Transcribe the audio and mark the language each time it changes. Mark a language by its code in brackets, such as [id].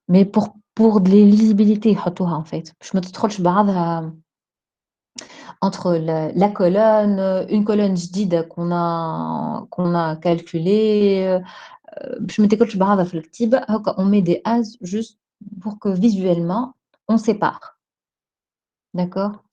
[fr] Mais pour de les lisibilités, [ar] يحطوها [fr] en fait. [ar] باش ما تدخلش بعضها [fr] entre la colonne, une colonne [ar] جديدة [fr] qu'on a calculée, [ar] باش ما تاكلش بعضها في الكتيبة. [fr] هكا on met des as juste pour que visuellement on sépare. D'accord?